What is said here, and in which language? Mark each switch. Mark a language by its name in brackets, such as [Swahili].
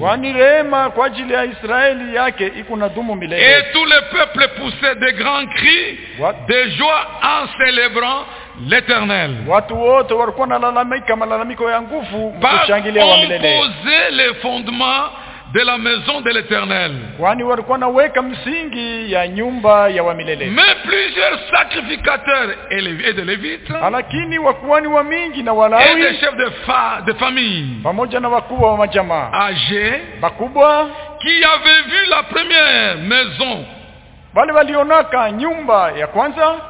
[Swahili] Kwani rehema kwa ajili ya Israeli yake iko na dumu milele. [French] Et tout le peuple poussait de grands cris de joie en célébrant l'Éternel. [Swahili] Watu wote walikuwa na lalamika malalamiko ya nguvu kushangilia wa milele. [French] On posait les fondements de la maison de l'Éternel. [Swahili] Kwani walikuwa na weka msingi ya nyumba ya wa milele. [French] Mais plusieurs sacrificateurs et de lévites. [Swahili] Alakini wakuani wa mingi na walawi. [French] Et des chefs de famille. [Swahili] Pamoja na wakubwa wa majamaa. [French] Âgés. [Swahili] Bakubwa. [French] Qui avaient vu la première maison. [Swahili] Wale walionaka nyumba ya kwanza.